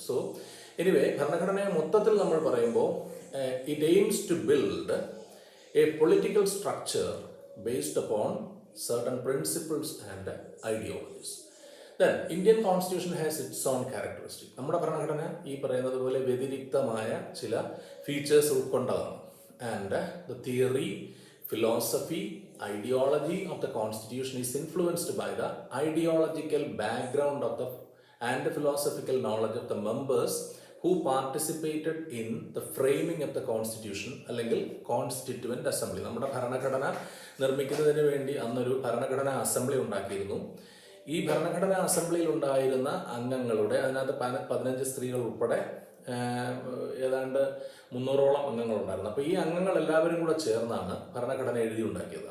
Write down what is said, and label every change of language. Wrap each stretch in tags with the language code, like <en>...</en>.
<en>so anyway,</en> <ml>ഭരണഘടനയെ മൊത്തത്തിൽ നമ്മൾ പറയുമ്പോൾ</ml> <en>It aims to build a political structure based upon certain principles and ideologies. Then Indian constitution has its own characteristic.</en> <ml>നമ്മുടെ ഭരണഘടന ഈ പറയുന്നത് പോലെ വ്യതിരിക്തമായ ചില features ഉൾക്കൊണ്ടതാണ്.</ml> <en>And the theory, philosophy, ideology of the constitution is influenced by the ideological background of the and the philosophical knowledge of the members who participated in the framing of the constitution അല്ലെങ്കിൽ constituent assembly.</en> <ml>നമ്മുടെ ഭരണഘടന നിർമ്മിക്കുന്നതിന് വേണ്ടി അന്നൊരു ഭരണഘടനാ assembly ഉണ്ടാക്കിയിരുന്നു. ഈ ഭരണഘടനാ അസംബ്ലിയിൽ ഉണ്ടായിരുന്ന അംഗങ്ങളുടെ, അതിനകത്ത് 15 സ്ത്രീകൾ ഉൾപ്പെടെ ഏതാണ്ട് 300ഓളം അംഗങ്ങളുണ്ടായിരുന്നു. അപ്പോൾ ഈ അംഗങ്ങൾ എല്ലാവരും കൂടെ ചേർന്നാണ് ഭരണഘടന എഴുതിയുണ്ടാക്കിയത്.</ml>